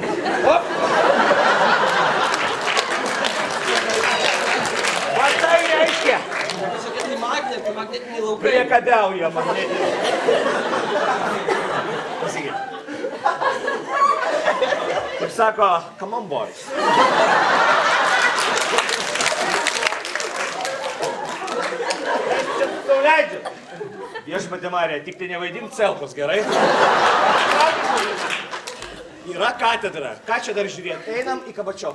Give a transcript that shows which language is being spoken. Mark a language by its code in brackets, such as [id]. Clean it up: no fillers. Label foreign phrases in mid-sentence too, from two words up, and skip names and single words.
[lt] Op. Va tai reiškia. Kažkokie tai magnetiniai laukai. Priekabiauja magnetiniai. Pasakyk. Kaip sako, [en] come on boys. [lt] Čia tau leidžiu. Viešpatie Marija, tik tai nevaidink celkos, gerai? Yra katedra. Ką čia dar žiūrėti? Einam į Kabačioką.